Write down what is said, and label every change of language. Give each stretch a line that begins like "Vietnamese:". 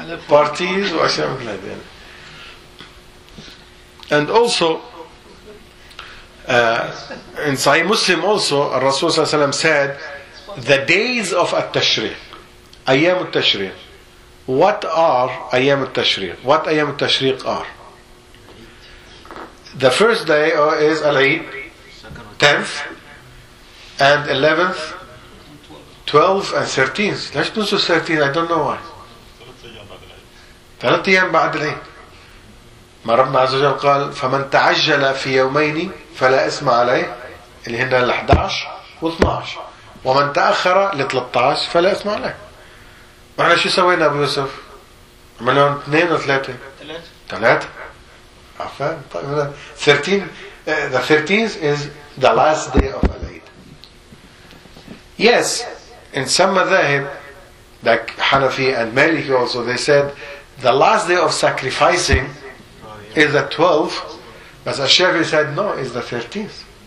Arabic: بارتيز وعشان من هذين
English: and also in Sahih Muslim also الرسول صلى الله عليه وسلم said the days of التشريق أيام التشريق what are أيام التشريق what أيام التشريق are The first day is Al-Eid, 10th, and 11th, 12th, and 13th. Let's do 13th, I don't know why.
Arabic: ثلاثة أيام بعد العيد. ما ربنا عز وجل قال فمن تعجل في يومين فلا إثم عليه اللي هن 11 و 12 ومن تأخر ل 13 فلا إثم عليه. واحنا شو سوينا ابو يوسف؟ عملنا اثنين وثلاثة؟ ثلاثة عفان. طيب
English: 13 the 13th is the last day of Al Eid. Yes, in some madhahib like Hanafi and Maliki also, they said the last day of sacrificing is the 12th, but Ash-Shafi said no, it's the 13th.